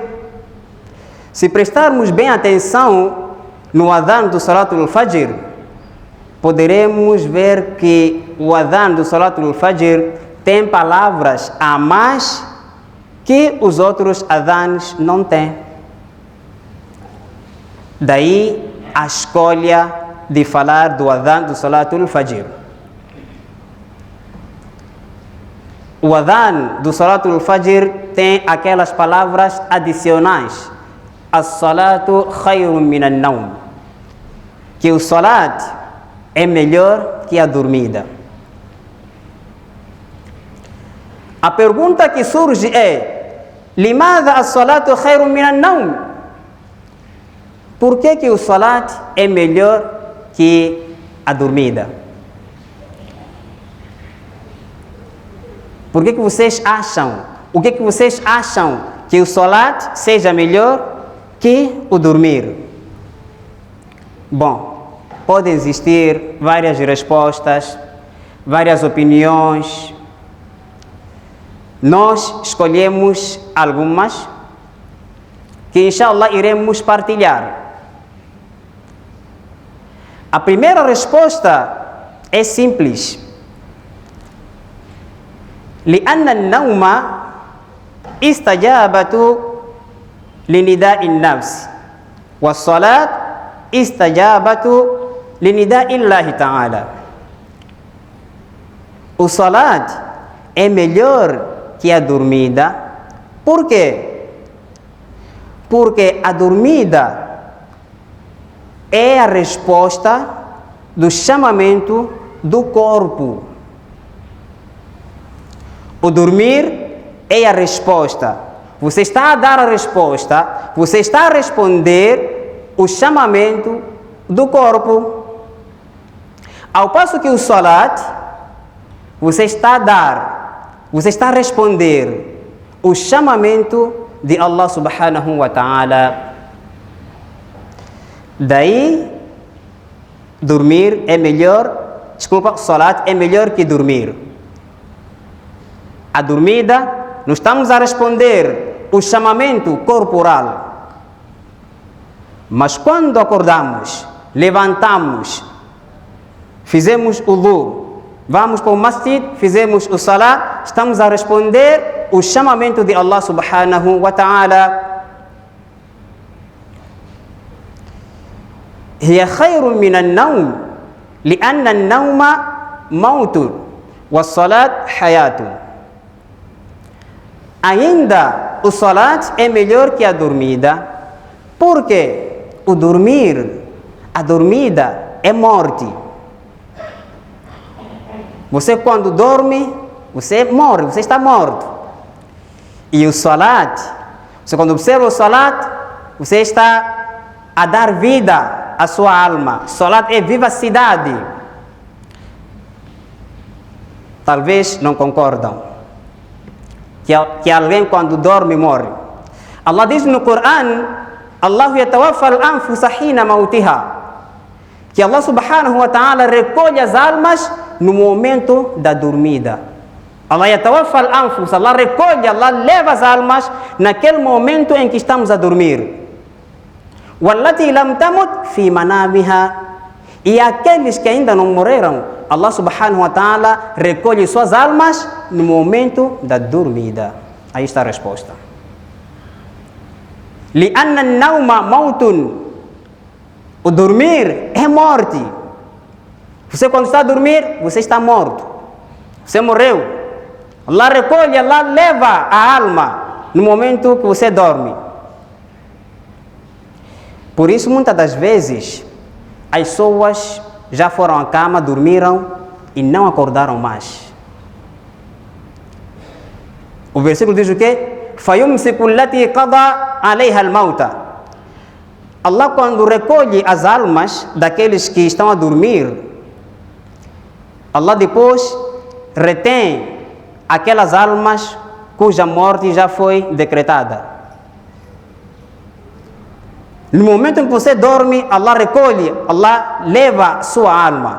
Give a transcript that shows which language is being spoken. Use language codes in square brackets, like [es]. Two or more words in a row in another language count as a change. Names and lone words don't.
[pt] Se prestarmos bem atenção no Adhan do [ar] صلاة الفجر, [pt] poderemos ver que o Adhan do [ar] صلاة الفجر [pt] tem palavras a mais que os outros Adhans não têm. Daí a escolha de falar do adhan do [ar] صلاة الفجر. [pt] O adhan do [ar] صلاة الفجر [pt] tem aquelas palavras adicionais. [ar] الصلاة خير من النوم. [pt] Que o salat é melhor que a dormida. A pergunta que surge é: [ar] لماذا الصلاة خير من النوم? [pt] Por que o salat é melhor que a dormida? Por que vocês acham? O que vocês acham que o salat seja melhor que o dormir? Bom, podem existir várias respostas, várias opiniões. Nós escolhemos algumas que, inshallah, iremos partilhar. A primeira resposta é simples. [ar] لأن النوم استجابة لنداء النفس والصلاة استجابة لنداء الله تعالى. [pt] O salat é melhor que a dormida. Por quê? Porque a dormida é a resposta do chamamento do corpo. O dormir é a resposta. Você está a dar a resposta, você está a responder o chamamento do corpo. Ao passo que o salat, você está a dar, você está a responder o chamamento de Allah [ar] سبحانه وتعالى. [pt] Daí, dormir é melhor, salat é melhor que dormir. A dormida, nós estamos a responder o chamamento corporal. Mas quando acordamos, levantamos, fizemos o wudu, vamos para o masjid, fizemos o salat, estamos a responder o chamamento de Allah [ar] سبحانه وتعالى. [pt] هي خير من النوم لأن النوم موت والصلاة حياة. Ainda o salat é melhor que a dormida, porque o dormir, a dormida é morte. Você quando dorme, você morre, você está morto. E o salat, você quando observa o salat, você está a dar vida à sua alma. Salat é vivacidade. Talvez não concordam que alguém quando dorme morre. Allah diz no Coran: [ar] الله يتوفى الأنفس حين موتها. [pt] Que Allah [ar] سبحانه وتعالى [pt] recolhe as almas no momento da dormida. [ar] الله يتوفى الأنفس, [pt] Allah recolhe, Allah leva as almas naquele momento em que estamos a dormir. [ar] والتي لم تمت في منامها. [pt] E aqueles que ainda não morreram, Allah [ar] سبحانه وتعالى [pt] recolhe suas almas no momento da dormida. Aí está a resposta. [ar] لأن النوم موت. [pt] O dormir é morte. Você quando está a dormir, você está morto. Você morreu. Allah recolhe, Allah leva a alma no momento que você dorme. Por isso, muitas das vezes, as pessoas já foram à cama, dormiram e não acordaram mais. O versículo diz o quê? [ar] فَيُمْسِكُ الَّتِي قَضَى عَلَيْهَا الْمَوْتَ. [pt] Allah, quando recolhe as almas daqueles que estão a dormir, Allah depois retém aquelas almas cuja morte já foi decretada. No momento em que você dorme, Allah recolhe, Allah leva sua alma.